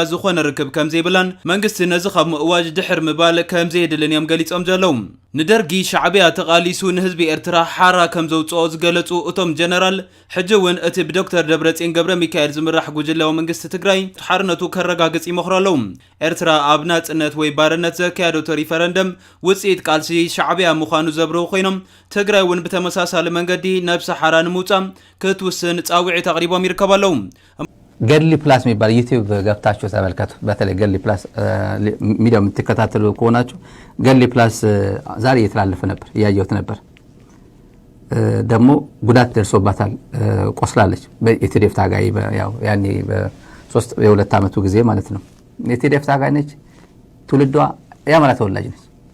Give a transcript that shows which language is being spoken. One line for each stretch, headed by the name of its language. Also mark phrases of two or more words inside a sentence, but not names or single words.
Tigrinya: ዝኾነ ርክብ ከም ዘይብላን መንግስቲ ነዚ ካብ ምእዋጅ ድሕር ምባል ከም ዘይድልን እዮም ገሊጾም ዘለዉ ንደርጊ ሻዕብያ ተቃሊሱ ንህዝቢ ኤርትራ ሓራ ከም ዘውጽኦ ዝገለጹ እቶም ጀነራል ሕጂ እውን እቲ ብዶክተር ደብረጽዮን ገብረ ሚካኤል ዝምራሕ ጉጅላዊ መንግስቲ ትግራይ ሓርነቱ ከረጋግጽ ይመኽሩ ኣለዉ ኤርትራ ኣብ ናጽነት ወይ ባርነት ዘካየደቶ ሪፈረንደም ውጽኢት ቃልሲ ሻዕብያ ምዃኑ ዘብርሁ ኮይኖም ትግራይ እውን ብተመሳሳሊ መንገዲ ነብሲ ሓራ ንምውጻእ ክትውስን ጻውዒት አቅሪቦም ይርከባሉ
Amharic: ገድሊ ፕላስ የሚባል ዩቲዩብ ገብታችሁ ተመልከቱ በተለይ ገድሊ ፕላስ ሚዲያው የምትከታተሉ ከሆናችሁ ገድሊ ፕላስ ዛሬ እየተላለፈ ነበር ያየሁት ነበር ደግሞ ጉዳት ደርሶባታል ቆስላለች በኢቲዲኤፍ ታጋይ ያው ያኔ በ3 የሁለት ዓመቱ ጊዜ ማለት ነው ኢቲዲኤፍ ታጋይ ነች ትውልዷ የአማራ ተወላጅ ነች